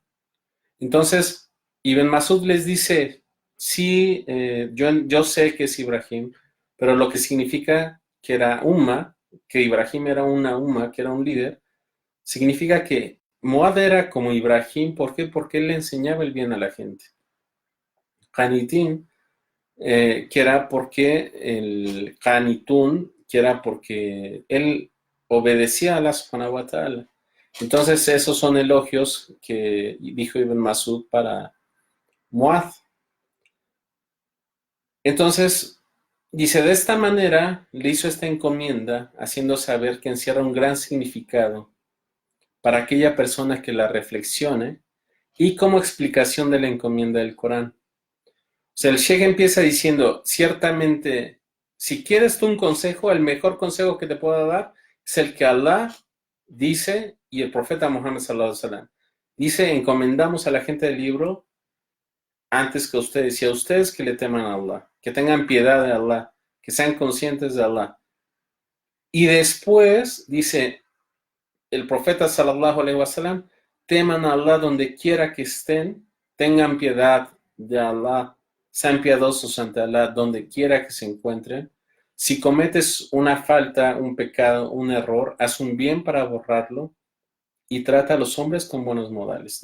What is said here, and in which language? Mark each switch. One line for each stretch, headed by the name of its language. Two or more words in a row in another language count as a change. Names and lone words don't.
Spanish: Entonces, Ibn Masud les dice, sí, yo sé que es Ibrahim, pero lo que significa que era umma, que Ibrahim era una umma, que era un líder, significa que Muad era como Ibrahim. ¿Por qué? Porque él le enseñaba el bien a la gente. Qanitín, que era porque el Qanitún, que era porque él obedecía a Allah
Arabic: سبحانه وتعالى.
Spanish: Entonces esos son elogios que dijo Ibn Masud para Muad. Entonces dice, de esta manera le hizo esta encomienda, haciendo saber que encierra un gran significado para aquella persona que la reflexione y como explicación de la encomienda del Corán. O sea, el Sheikh empieza diciendo, ciertamente, si quieres tú un consejo, el mejor consejo que te pueda dar es el que Allah dice y el profeta Muhammad
Arabic: صلى الله عليه وسلم
Spanish: dice, encomendamos a la gente del libro antes que a ustedes y a ustedes que le teman a Allah, que tengan piedad de Allah, que sean conscientes de Allah. Y después dice el profeta
Arabic: صلى الله عليه وسلم,
Spanish: teman a Allah donde quiera que estén, tengan piedad de Allah, sean piadosos ante Allah donde quiera que se encuentren. Si cometes una falta, un pecado, un error, haz un bien para borrarlo y trata a los hombres con buenos modales.